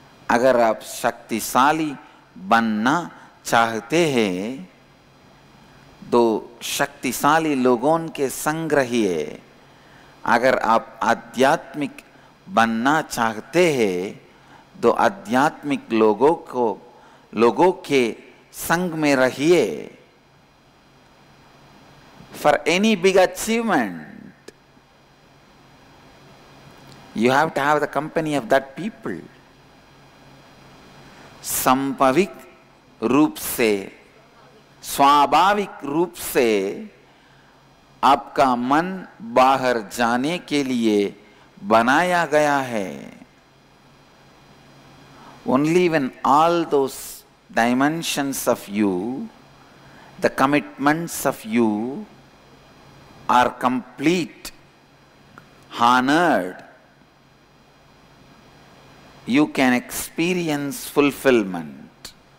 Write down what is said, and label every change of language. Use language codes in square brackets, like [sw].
[hi] अगर आप शक्तिशाली बनना चाहते हैं, तो शक्तिशाली लोगों के संग रहिए। अगर आप आध्यात्मिक बनना चाहते हैं, तो आध्यात्मिक लोगों के संग में रहिए। [en] For any big achievement, you have to have the company of that people. [hi] संभाविक रूप से, स्वाभाविक रूप से आपका मन बाहर जाने के लिए बनाया गया है। [en] Only when all those dimensions of you, the commitments of you are complete, honored, you can experience fulfillment.